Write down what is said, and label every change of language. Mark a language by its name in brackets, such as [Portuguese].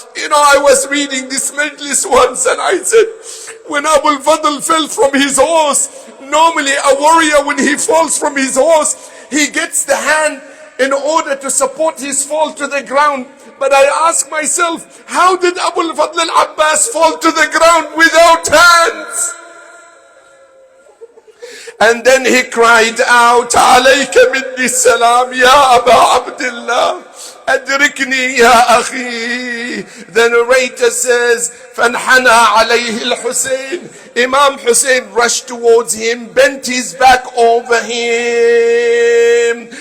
[English] You know, I was reading this majlis once and I said, when Abu al-Fadl fell from his horse, normally a warrior when he falls from his horse, he gets the hand in order to support his fall to the ground. But I ask myself, how did Abu al-Fadl al-Abbas fall to the ground without hands? And then he cried out, [Arabic] عليك مني السلام يا أبا عبد الله أدركني يا أخي. [English] The narrator says, [Arabic] فانحنى عليه الحسين. [English] Imam Hussein rushed towards him, bent his back over him.